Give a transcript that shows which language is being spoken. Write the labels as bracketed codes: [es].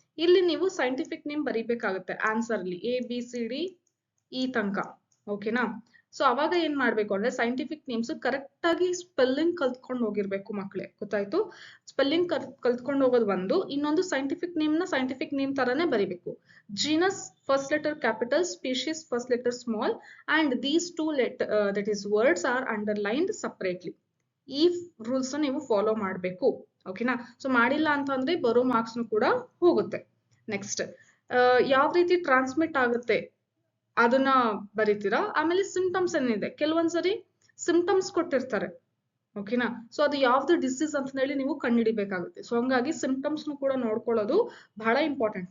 [kn] ಇಲ್ಲಿ ನೀವು scientific name ಬರೀಬೇಕಾಗುತ್ತೆ answer ಅಲ್ಲಿ, ಎ ಬಿ ಸಿ ಡಿ ಈ ತನಕ. ಓಕೆನಾ? ಸೊ ಅವಾಗ ಏನ್ ಮಾಡ್ಬೇಕು ಅಂದ್ರೆ ಸೈಂಟಿಫಿಕ್ ನೇಮ್ಸ್ ಕರೆಕ್ಟ್ ಆಗಿ ಸ್ಪೆಲ್ಲಿಂಗ್ ಕಲ್ತ್ಕೊಂಡು ಹೋಗಿರ್ಬೇಕು ಮಕ್ಕಳೇ. ಗೊತ್ತಾಯ್ತು? ಸ್ಪೆಲ್ಲಿಂಗ್ ಕಲ್ತ್ಕೊಂಡು ಹೋಗೋದು ಒಂದು, ಇನ್ನೊಂದು ಸೈಂಟಿಫಿಕ್ ನೇಮ್ ನ ಸೈಂಟಿಫಿಕ್ ನೇಮ್ ತರಾನೇ ಬರೀಬೇಕು. [en] genus first letter capital, species first letter small, and these two that is words are underlined separately. [kn] ಈ ರೂಲ್ಸ್ ನೀವು ಫಾಲೋ ಮಾಡಬೇಕು. ಓಕೆನಾ? ಸೊ ಮಾಡಿಲ್ಲ ಅಂತಂದ್ರೆ ಬರೋ ಮಾರ್ಕ್ಸ್ ಕೂಡ ಹೋಗುತ್ತೆ. ನೆಕ್ಸ್ಟ್ ಯಾವ ರೀತಿ ಟ್ರಾನ್ಸ್ಮಿಟ್ ಆಗುತ್ತೆ ಅದನ್ನ ಬರೀತೀರಾ. ಆಮೇಲೆ ಸಿಂಪ್ಟಮ್ಸ್ ಏನಿದೆ, ಕೆಲವೊಂದ್ಸರಿ ಸಿಂಪ್ಟಮ್ಸ್ ಕೊಟ್ಟಿರ್ತಾರೆ. ಓಕೆನಾ? ಸೊ ಅದು ಯಾವ್ದು ಡಿಸೀಸ್ ಅಂತ ಹೇಳಿ ನೀವು ಕಂಡುಹಿಡಿಬೇಕಾಗುತ್ತೆ. ಸೊ ಹಂಗಾಗಿ ಸಿಂಪ್ಟಮ್ಸ್ ಕೂಡ ನೋಡ್ಕೊಳ್ಳೋದು ಬಹಳ ಇಂಪಾರ್ಟೆಂಟ್.